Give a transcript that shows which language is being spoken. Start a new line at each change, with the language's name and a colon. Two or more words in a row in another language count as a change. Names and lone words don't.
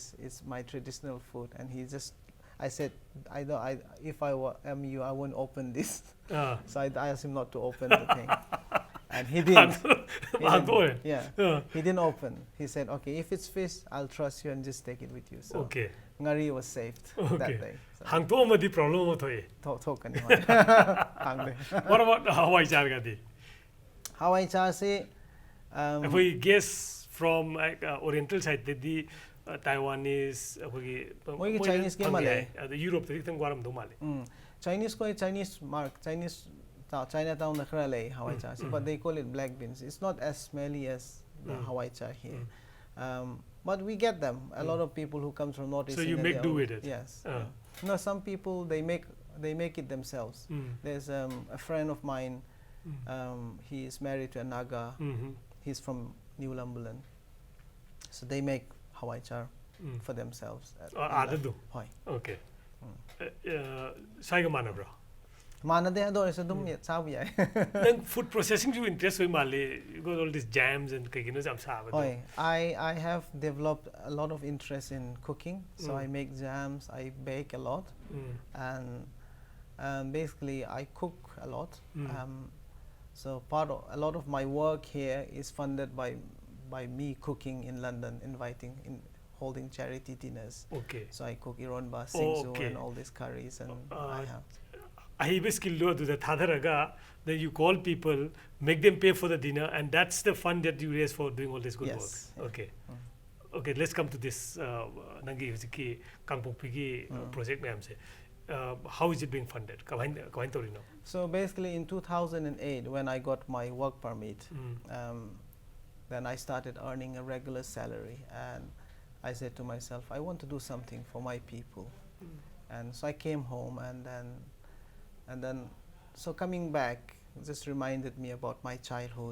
English: It's my traditional food. And he just, I said, if I am you, I won't open this. So I asked him not to open the thing. And he didn't. He didn't open. He said, okay, if it's fish, I'll trust you and just take it with you. So Okay. ngari was saved that day.
Manipuri: ꯍꯥꯡꯇꯣꯛꯑꯃꯗꯤ ꯄ꯭ꯔꯣꯕ꯭ꯂꯦꯝ ꯑꯃ ꯊꯣꯛꯑꯦ Thokani.
English: What about
Manipuri: ꯍꯋꯥꯏ ꯆꯥꯔꯒꯗꯤ Hawai cha se ꯑꯩꯈꯣꯏ
English: guess from oriental
Manipuri: ꯁꯥꯏꯗꯇꯗꯤ ꯇꯥꯏꯋꯥꯅꯤꯁ ꯑꯩꯈꯣꯏꯒꯤ Moigi Chinese ke male. ꯑꯗ ꯌꯨꯔꯣꯞꯇꯗꯤ ꯈꯤꯇꯪ ꯋꯥꯔꯝꯗꯧ ꯃꯥꯜꯂꯦ Chinese Chinatown na khara lay Hawai cha se,
English: but they call it black beans. It's not as smelly as the Hawai cha here. But we get them. A lot of people who come from Northeast So you India, make do with it? Yes. No, some people they make it themselves. There's a friend of mine. He is married to a Naga. He's from New Lumberland. So they make Hawai char for themselves.
Manipuri: ꯑꯥꯗꯗꯨ Hoi. Okay. ꯁ꯭ꯋꯥꯏꯒ ꯃꯥꯟꯅꯕ꯭ꯔꯣ Manade ado is dum sabu yai. ꯅꯪ
English: food processing
Manipuri: ꯏꯟꯇꯔꯦꯁ ꯑꯣꯏ ꯃꯥꯜꯂꯦ
English: you got all these jams and
Manipuri: ꯀꯩꯒꯤꯅꯣ ꯌꯥꯝ ꯁꯥꯕꯗꯣ Hoi.
English: I have developed a lot of interest in cooking. So I make jams, I bake a lot. And basically I cook a lot. So a lot of my work here is funded by me cooking in London, holding charity dinners. Okay. So I cook ironba, singsu, Okay. and all these curries, and I have.
Manipuri: ꯑꯍꯩꯕ ꯁ꯭ꯀꯤꯜꯗꯣ ꯑꯗꯨꯗ ꯊꯥꯊꯔꯒ
English: then you call people, make them pay for the dinner, and that's the fund that you raise for doing all this good Yes, work. yeah. Okay. Okay, let's come to this
Manipuri: ꯅꯪꯒꯤ ꯍꯧꯖꯤꯛꯀꯤ ꯀꯥꯡꯄꯣꯛꯄꯤꯒꯤ project ꯃꯌꯥꯝꯁꯦ.
English: How is it being funded?
Manipuri: ꯀꯃꯥꯏꯅ ꯇꯧꯔꯤꯅꯣ?
English: So basically in 2008 when I got my work permit, then I started earning a regular salary and I said to myself, I want to do something for my people. And so I came home and then so coming back just reminded me about my childhood.